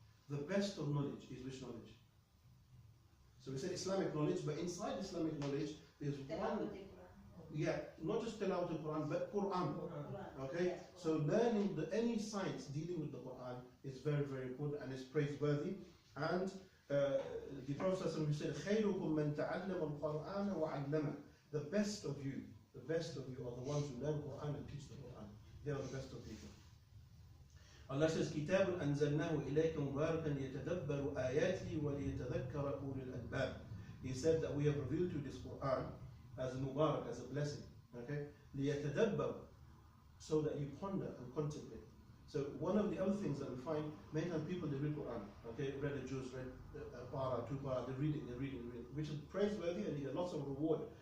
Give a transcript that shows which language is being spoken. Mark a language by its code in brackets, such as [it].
[en] The best of knowledge is which knowledge? So we said Islamic knowledge, but inside Islamic knowledge, there's one, not just Tilawat al-Quran, but Quran. Okay? So learning any science dealing with the Quran is very, very important and is praiseworthy. And the Prophet said, [ar] خَيْرُكُمْ مَنْ تَعَلَّمَ الْقُرْآنَ وَعَلَّمَ. [en] The best of you are the ones who learn Quran and teach the Quran. They are the best of people. Allah says, [ar] كِتَابٌ أَنزَلْنَاهُ إِلَيْكَ مُبَارَكًا يَتَدَبَّرُ آيَاتِهِ وَلِيَتَذَكَّرَ أُولُو الْأَلْبَابِ. [en] He said that we have revealed to this Quran as a mubarak, as a blessing. Okay? لِيَتَدَبَّرُ, so that you ponder and contemplate. So one of the other things that we find, many times people, they read Quran, okay, read a juz, read a para, 2 para, they read it, which is praiseworthy and you get lots of reward.